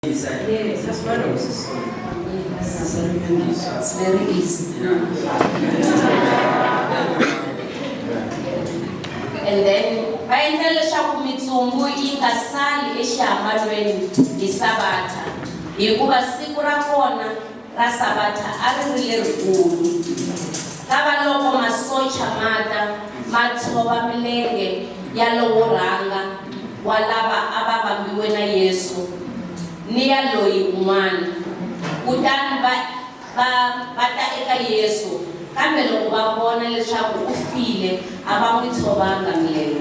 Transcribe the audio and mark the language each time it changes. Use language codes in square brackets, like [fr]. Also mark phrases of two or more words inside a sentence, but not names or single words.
[en] Yes, that's what it was. It's very easy. [ts] And then baendlela leswaku mitsumbu yi nga sali exihamalweni hi Sabata hikuva siku ra kona ra Sabata a ri lerikulu. Kava loko masocha ma tshova milenge ya lowo rhanga wa lava a va vambiwe na Yesu ni ya loyi un'wana kutani va ta eka Yesu kambe loko va vona leswaku u file a va n'wi tshovanga milenge.